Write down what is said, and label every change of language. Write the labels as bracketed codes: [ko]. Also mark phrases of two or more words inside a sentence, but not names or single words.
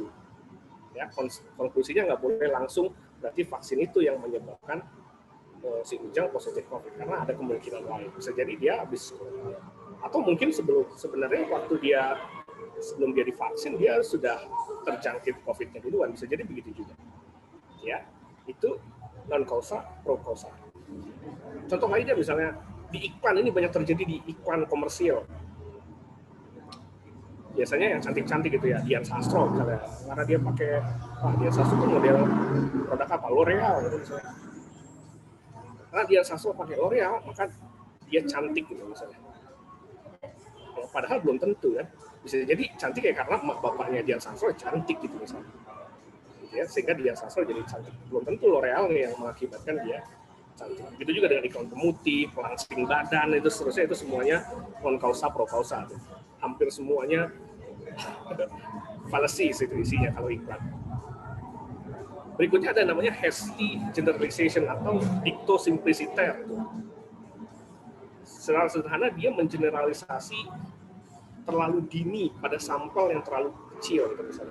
[id] Ya, konklusinya nggak boleh langsung berarti vaksin itu yang menyebabkan si Ujang positif COVID karena ada kemungkinan lain. Bisa jadi dia habis atau mungkin sebenarnya waktu sebelum dia divaksin dia sudah terjangkit COVID-nya duluan. Bisa jadi begitu juga. Ya, itu [la] non causa pro causa. [id] Contoh lainnya misalnya di iklan ini banyak terjadi di iklan komersial. Biasanya yang cantik-cantik gitu ya, Dian Sastro misalnya, karena dia pakai, Dian Sastro itu model produk apa? L'Oreal gitu misalnya. Karena Dian Sastro pakai L'Oreal, maka dia cantik gitu misalnya. Ya, padahal belum tentu kan. Bisa jadi cantik ya karena bapaknya Dian Sastro cantik gitu misalnya. Ya, sehingga Dian Sastro jadi cantik. Belum tentu L'Oreal yang mengakibatkan dia cantik. Begitu juga dengan iklan pemutih, pelangsing badan, itu seterusnya, itu semuanya [la] non causa pro causa. [id] Hampir semuanya fallacy itu isinya kalau iklan. Berikutnya ada namanya [en] hasty generalization [id] atau [la] dicto simpliciter. [id] Secara sederhana dia mengeneralisasi terlalu dini pada sampel yang terlalu kecil gitu misalnya.